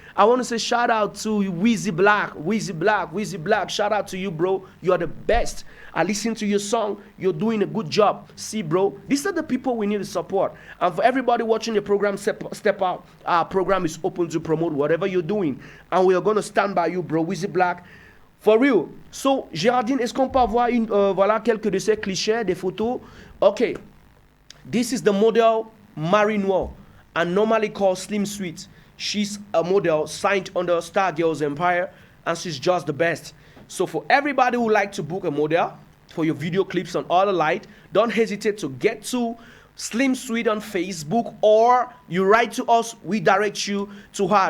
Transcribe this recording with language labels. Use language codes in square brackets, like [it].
[en] I want to say shout out to Wheezy Black, shout out to you, bro. You are the best. I listen to your song, you're doing a good job. See, bro, these are the people we need to support. And for everybody watching the program, Step Out, our program is open to promote whatever you're doing. And we are going to stand by you, bro. Wheezy Black, for real. [fr] So, Géraldine, est-ce qu'on peut avoir voilà, quelques de ces clichés, des photos? [en] Okay, this is the model Marie Noire, and normally called Slim Sweet. She's a model signed under Star Girls Empire, and she's just the best. So for everybody who like to book a model for your video clips on All the Light, don't hesitate to get to Slim Sweet on Facebook, or you write to us, we direct you to her.